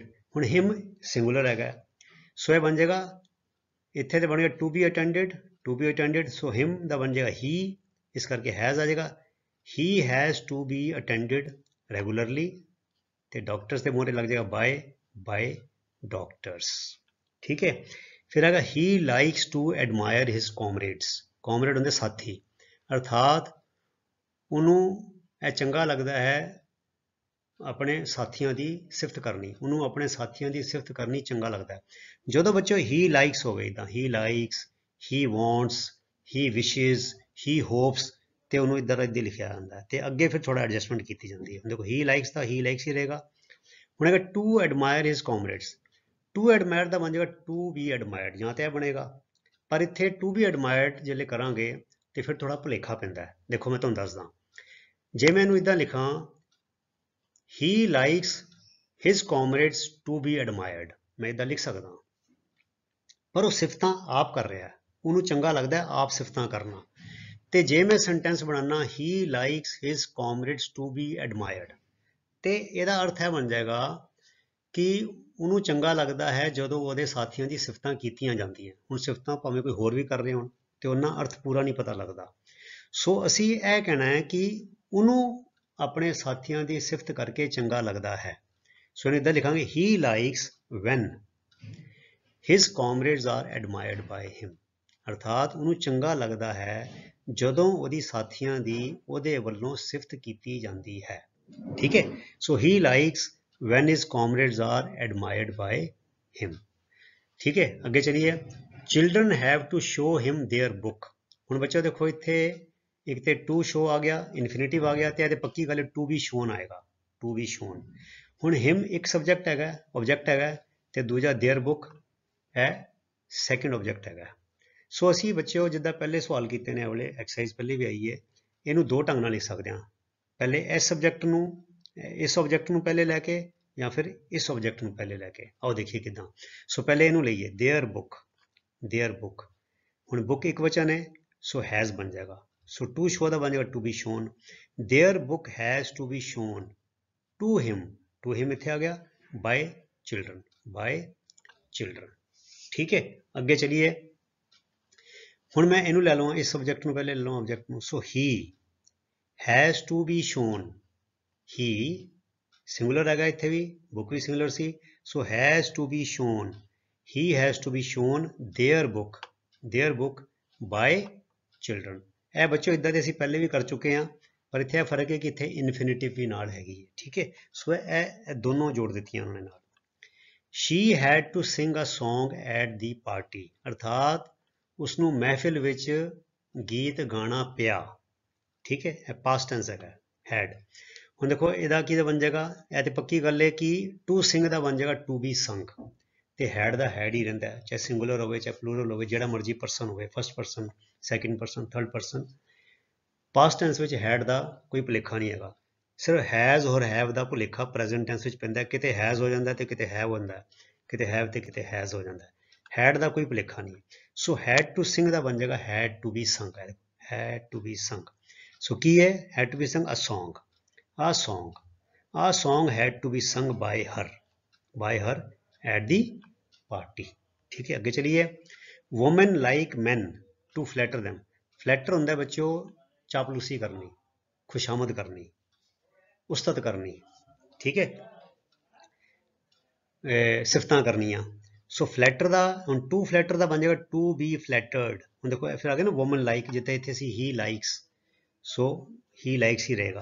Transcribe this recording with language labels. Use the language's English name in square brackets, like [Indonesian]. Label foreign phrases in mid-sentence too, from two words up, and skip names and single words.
[Punjabi] ਹੁਣ [English] him singular [Punjabi] ਹੈਗਾ, ਸੋ ਇਹ ਬਣ ਜਾਏਗਾ, ਇੱਥੇ ਤੇ ਬਣ ਗਿਆ [English] to be attended, [Punjabi] ਸੋ ਹਿਮ ਦਾ ਬਣ ਜਾਏਗਾ ਹੀ, ਇਸ ਕਰਕੇ ਹੈਜ਼ ਆ ਜਾਏਗਾ, [English] he has to be attended regularly, [Punjabi] ਤੇ ਡਾਕਟਰਸ ਦੇ ਮੋਰੇ ਲੱਗ ਜਾਏਗਾ [English] by doctors, [Punjabi] ਠੀਕ ਹੈ। ਫਿਰ ਹੈਗਾ [English] he likes to admire his comrades, [Punjabi] comrade ਹੁੰਦੇ ਸਾਥੀ, ਅਰਥਾਤ ਉਹਨੂੰ ਇਹ ਚੰਗਾ ਲੱਗਦਾ ਹੈ ਆਪਣੇ ਸਾਥੀਆਂ ਦੀ ਸਿਫਤ ਕਰਨੀ, ਉਹਨੂੰ ਆਪਣੇ ਸਾਥੀਆਂ ਦੀ ਸਿਫਤ ਕਰਨੀ ਚੰਗਾ ਲੱਗਦਾ ਹੈ। ਜਦੋਂ ਬੱਚੋ [English] he likes [Punjabi] ਹੋਵੇ ਤਾਂ [English] he likes, he wants, he wishes, he hopes, [Punjabi] ਤੇ ਉਹਨੂੰ ਇੱਧਰ ਲਿਖਿਆ ਜਾਂਦਾ, ਤੇ ਅੱਗੇ ਫਿਰ ਥੋੜਾ ਐਡਜਸਟਮੈਂਟ ਕੀਤੀ ਜਾਂਦੀ ਹੈ। ਦੇਖੋ [English] he likes [Punjabi] ਤਾਂ [English] he likes [Punjabi] ਹੀ ਰਹੇਗਾ। ਹੁਣ ਹੈਗਾ [English] to admire his comrades, to admire [Punjabi] ਦਾ ਬਣ ਜਾਏਗਾ [English] to be admired, [Punjabi] ਜਾਂ ਤਾਂ ਇਹ ਬਣੇਗਾ, ਪਰ ਇੱਥੇ [English] to be admired [Punjabi] ਜੇ ਕਰਾਂਗੇ ਤੇ ਫਿਰ ਥੋੜਾ ਭੁਲੇਖਾ ਪੈਂਦਾ ਹੈ। ਦੇਖੋ ਮੈਂ ਤੁਹਾਨੂੰ ਦੱਸਦਾ, ਜੇ ਮੈਂ ਇਹਨੂੰ ਇੱਦਾਂ ਲਿਖਾਂ [English] he likes his comrades to be admired, [Punjabi] ਮੈਂ ਇੱਦਾਂ ਲਿਖ ਸਕਦਾ, ਪਰ ਉਹ ਸਿਫਤਾਂ ਆਪ ਕਰ ਰਿਹਾ, ਉਹਨੂੰ ਚੰਗਾ ਲੱਗਦਾ ਆਪ ਸਿਫਤਾਂ ਕਰਨਾ। ਤੇ ਜੇ ਮੈਂ ਸੈਂਟੈਂਸ ਬਣਾਉਣਾ [English] he likes his comrades to be admired, [Punjabi] ਤੇ ਇਹਦਾ ਅਰਥ ਇਹ ਬਣ ਜਾਏਗਾ ਕਿ ਉਹਨੂੰ ਚੰਗਾ ਲੱਗਦਾ ਹੈ ਜਦੋਂ ਉਹਦੇ ਸਾਥੀਆਂ ਦੀ ਸਿਫਤਾਂ ਕੀਤੀਆਂ ਜਾਂਦੀਆਂ। ਹੁਣ ਸਿਫਤਾਂ ਭਾਵੇਂ ਕੋਈ ਹੋਰ ਵੀ ਕਰ ਰਹੇ ਹੋਣ ਤੇ ਉਹਨਾਂ ਅਰਥ ਪੂਰਾ ਨਹੀਂ ਪਤਾ ਲੱਗਦਾ, ਸੋ ਅਸੀਂ ਇਹ ਕਹਿਣਾ ਹੈ ਕਿ ਉਹਨੂੰ ਆਪਣੇ ਸਾਥੀਆਂ ਦੀ ਸਿਫਤ ਕਰਕੇ ਚੰਗਾ ਲੱਗਦਾ ਹੈ। ਸੋ ਇਹਨੂੰ ਇੱਦਾਂ ਲਿਖਾਂਗੇ [English] he likes when his comrades are admired by him, [Punjabi] ਅਰਥਾਤ ਉਹਨੂੰ ਚੰਗਾ ਲੱਗਦਾ ਹੈ ਜਦੋਂ ਉਹਦੀ ਸਾਥੀਆਂ ਦੀ ਉਹਦੇ ਵੱਲੋਂ ਸਿਫਤ ਕੀਤੀ ਜਾਂਦੀ ਹੈ, ਠੀਕ ਹੈ। [English] ਸੋ he likes when his comrades are admired by him, [Punjabi] ਠੀਕ ਹੈ। ਅੱਗੇ ਚਲੀਏ, [English] children have to show him their book। [Punjabi] ਹੁਣ ਬੱਚੋ ਦੇਖੋ ਇੱਥੇ ਇੱਕ ਤੇ [English] to show [Punjabi] ਆ ਗਿਆ, ਇਨਫਿਨਿਟਿਵ ਆ ਗਿਆ, ਤੇ ਇਹਦੇ ਪੱਕੀ ਗੱਲ [English] to be shown [Punjabi] ਆਏਗਾ, [English] to be shown। [Punjabi] ਹੁਣ him ਇੱਕ ਸਬਜੈਕਟ ਹੈਗਾ, ਆਬਜੈਕਟ ਹੈਗਾ, ਤੇ ਦੂਜਾ [English] their book [Punjabi] ਹੈ [English] second object [Punjabi] ਹੈਗਾ। ਸੋ ਅਸੀਂ ਬੱਚਿਓ ਜਿੱਦਾਂ ਪਹਿਲੇ ਸਵਾਲ ਕੀਤੇ ਨੇ, ਵਾਲੇ ਐਕਸਰਸਾਈਜ਼ ਪਹਿਲੇ ਵੀ ਆਈ ਹੈ, ਇਹਨੂੰ ਦੋ ਢੰਗ ਨਾਲ ਲਿਖ ਸਕਦੇ ਹਾਂ, ਪਹਿਲੇ ਇਸ ਸਬਜੈਕਟ ਨੂੰ, ਇਸ ਆਬਜੈਕਟ ਨੂੰ ਪਹਿਲੇ ਲੈ ਕੇ, ਜਾਂ ਫਿਰ ਇਸ ਆਬਜੈਕਟ ਨੂੰ ਪਹਿਲੇ ਲੈ ਕੇ। ਆਓ ਦੇਖੀਏ ਕਿਦਾਂ। ਸੋ ਪਹਿਲੇ ਇਹਨੂੰ ਲਈਏ [English] their book, [Punjabi] ਹੁਣ ਬੁੱਕ ਇੱਕ ਵਚਨ ਹੈ, ਸੋ ਹੈਜ਼ ਬਣ ਜਾਏਗਾ, ਸੋ [English] to show [Punjabi] ਦਾ ਬਣ ਜਾਏਗਾ [English] to be shown, their book has to be shown to him [Punjabi] ਇੱਥੇ ਆ ਗਿਆ [English] by children, [Punjabi] ਠੀਕ ਹੈ। ਅੱਗੇ ਚਲੀਏ, ਹੁਣ ਮੈਂ ਇਹਨੂੰ ਲੈ ਲਵਾਂ, ਇਸ ਸਬਜੈਕਟ ਨੂੰ ਪਹਿਲੇ ਲੈ ਲਵਾਂ ਆਬਜੈਕਟ ਨੂੰ, ਸੋ [English] he has to be shown, he singular [Punjabi] ਹੈਗਾ, ਇੱਥੇ ਵੀ ਬੁੱਕ ਵੀ ਸਿੰਗੂਲਰ ਸੀ, ਸੋ [English] has to be shown, he has to be shown their book by children। [Punjabi] ਇਹ ਬੱਚੋ ਇੱਦਾਂ ਦੇ ਅਸੀਂ ਪਹਿਲੇ ਵੀ ਕਰ ਚੁੱਕੇ ਹਾਂ, ਪਰ ਇੱਥੇ ਇਹ ਫਰਕ ਹੈ ਕਿ ਇੱਥੇ ਇਨਫਿਨਿਟਿਵ ਵੀ ਨਾਲ ਹੈਗੀ ਹੈ, ਠੀਕ ਹੈ। ਸੋ ਇਹ ਦੋਨੋਂ ਜੋੜ ਦਿੱਤੀਆਂ ਉਹਨਾਂ ਨੇ ਨਾਲ। [English] she had to sing a song at the party, [Punjabi] अर्थात ਉਸਨੂੰ ਮਹਿਫਿਲ ਵਿੱਚ ਗੀਤ ਗਾਣਾ ਪਿਆ। ਠੀਕ ਹੈ, ਇਹ [English] past tense [Punjabi] ਹੈਗਾ had। ਹੁਣ ਦੇਖੋ ਇਹਦਾ ਕੀ ਬਣ ਜਾਏਗਾ, ਇਹ ਤੇ ਪੱਕੀ ਗੱਲ ਹੈ ਕਿ [English] to sing [Punjabi] ਦਾ ਬਣ ਜਾਏਗਾ [English] to be sung, [Punjabi] ਤੇ ਹੈਡ ਦਾ ਹੈਡ ਹੀ ਰਹਿੰਦਾ ਹੈ, ਚਾਹੇ ਸਿੰਗੂਲਰ ਹੋਵੇ ਚਾਹੇ ਪਲੂਰਲ ਹੋਵੇ, ਜਿਹੜਾ ਮਰਜੀ ਪਰਸਨ ਹੋਵੇ, [English] first person, second person, third person. past tense [Punjabi] ਵਿੱਚ ਹੈਡ ਦਾ ਕੋਈ ਭੁਲੇਖਾ ਨਹੀਂ ਹੈਗਾ, ਸਿਰਫ ਹੈਜ਼ ਔਰ ਹੈਵ ਦਾ ਭੁਲੇਖਾ [English] present tense [Punjabi] ਵਿੱਚ ਪੈਂਦਾ, ਕਿਤੇ ਹੈਜ਼ ਹੋ ਜਾਂਦਾ ਤੇ ਕਿਤੇ ਹੈਵ ਹੁੰਦਾ, ਕਿਤੇ ਹੈਵ ਤੇ ਕਿਤੇ ਹੈਜ਼ ਹੋ ਜਾਂਦਾ। ਹੈਡ ਦਾ ਕੋਈ ਭੁਲੇਖਾ ਨਹੀਂ। [English] ਸੋ had to sing [Punjabi] ਦਾ ਬਣ ਜਾਏਗਾ [English] had to be sung, had to be sung. [Punjabi] ਸੋ ਕੀ ਹੈ, [English] had to be sung a song, a song had to be sung by her at the party। [Hindi] ठीक है, ਅੱਗੇ चलिए। [English] women like men to flatter them। [Punjabi] flatter ਹੁੰਦਾ ਬੱਚਿਓ ਚਾਪਲੂਸੀ ਕਰਨੀ, ਖੁਸ਼ਾਮਦ ਕਰਨੀ, ਉਸਤਤ ਕਰਨੀ, ਠੀਕ ਹੈ, ਸਿਫਤਾਂ ਕਰਨੀਆਂ। ਸੋ ਫਲੈਟਰ ਦਾ ਹੁਣ [English] to flatter [Punjabi] ਦਾ ਬਣ ਜਾਏਗਾ [English] to be flattered. [Punjabi] ਹੁਣ ਦੇਖੋ ਫਿਰ ਆ ਗਿਆ ਨਾ [English] woman like, [Punjabi] ਜਿੱਥੇ ਇੱਥੇ ਸੀ [English] he likes, [Punjabi] ਸੋ [English] he likes [Punjabi] ਹੀ ਰਹੇਗਾ।